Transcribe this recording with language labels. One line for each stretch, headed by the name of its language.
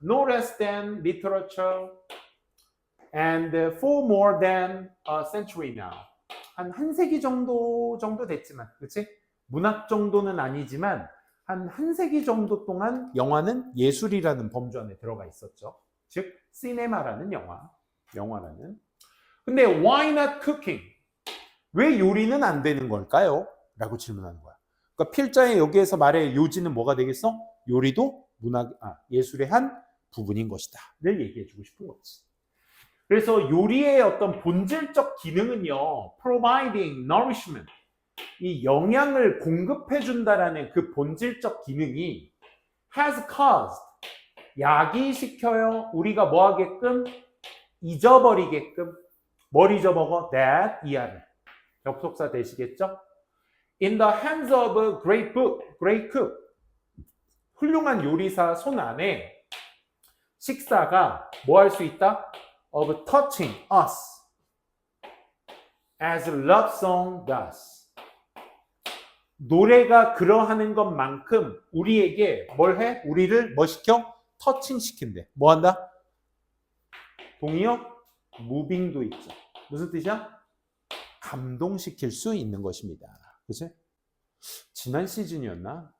English: No less than literature and for more than a century now.
Korean: 한 세기 정도 됐지만, 그렇지? 문학 정도는 아니지만 한 세기 정도 동안 영화는 예술이라는 범주 안에 들어가 있었죠. 즉, 시네마라는 영화라는. 근데
English: why not cooking?
Korean: 왜 요리는 안 되는 걸까요? 라고 질문하는 거야. 그러니까 필자의 여기에서 말의 요지는 뭐가 되겠어? 요리도 예술의 한 부분인 것이다.를 얘기해주고 싶은 거지. 그래서 요리의 어떤 본질적 기능은요,
English: providing nourishment,
Korean: 이 영양을 공급해준다라는 그 본질적 기능이
English: has caused,
Korean: 야기시켜요. 우리가 뭐 하게끔? 잊어버리게끔. 뭘 잊어먹어? that, 이하를. 접속사 되시겠죠?
English: In the hands of a great cook.
Korean: 훌륭한 요리사 손 안에 식사가 뭐 할 수 있다?
English: Of touching us as love song does.
Korean: 노래가 그러하는 것만큼 우리에게 뭘 해? 우리를 뭐 시켜? 터칭 시킨대. 뭐 한다? 동의어? 무빙도 있죠. 무슨 뜻이야? 감동시킬 수 있는 것입니다. 그치? 지난 시즌이었나?